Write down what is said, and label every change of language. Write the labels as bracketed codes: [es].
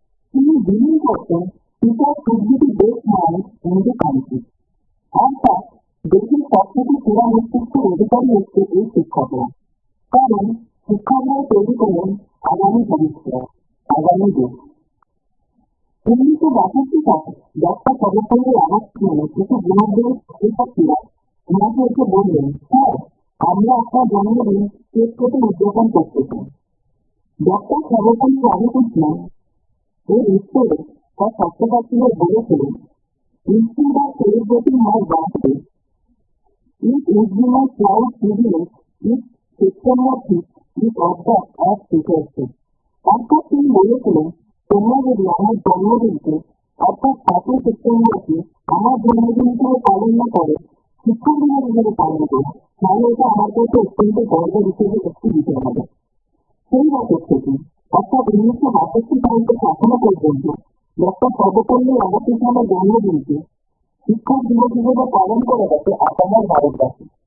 [bn] তিনি বিলীন করতেন [en] teacher should be the best mind in the country, [bn] অর্থাৎ দেশের সবথেকে সেরা মস্তিষ্কের অধিকারী হচ্ছে এই শিক্ষকরা, কারণ শিক্ষকরাই তৈরি করেন আগামী ভবিষ্যৎ, আগামী দেশ। 1962 সালে ডক্টর সর্বপল্লী রাধাকৃষ্ণনের কিছু গুণাবলীর শিক্ষার্থীরা ওনাকে এসে বললেন, স্যার, আমরা আপনার জন্মদিন কেক কেটে উদযাপন করতে চাই। ডক্টর সর্বপল্লী রাধাকৃষ্ণন এর উত্তরে তার ছাত্রছাত্রীদের বলেছিলেন, [en] instead of celebrating my birthday, it would be my proud privilege if September 5th is observed as Teachers Day. [bn] অর্থাৎ তিনি বলেছিলেন, তোমরা যদি আমার জন্মদিনকে অর্থাৎ 7 সেপ্টেম্বরকে আমার জন্মদিন হিসেবে পালন না করে শিক্ষক দিবস হিসেবে পালন করো, তাহলে এটা আমার কাছে অত্যন্ত গর্বের হিসেবে একটি বিষয় হবে। সেই বছর থেকে অর্থাৎ 1962 সাল থেকে এখনো পর্যন্ত ডক্টর সর্বপল্লী রাধাকৃষ্ণনের জন্মদিনকে শিক্ষক দিবস হিসেবে পালন করে গেছে আপামর ভারতবাসী।